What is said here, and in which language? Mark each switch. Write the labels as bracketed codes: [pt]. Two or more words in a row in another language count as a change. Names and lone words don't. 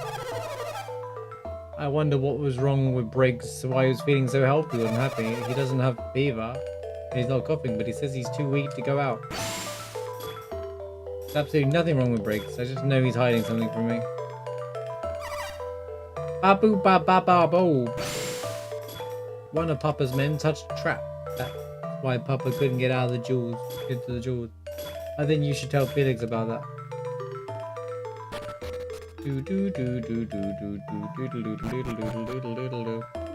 [en] I wonder what was wrong with Briggs, why he was feeling so healthy and happy. He doesn't have fever. He's not coughing, but he says he's too weak to go out. There's absolutely nothing wrong with Briggs. I just know he's hiding something from me. Babu ba ba ba bo. One of Papa's men touched a trap. That's why Papa couldn't get out of the jewels. Into the jewels. I think you should tell Felix about that. Do do do do do do do do do do do do do do.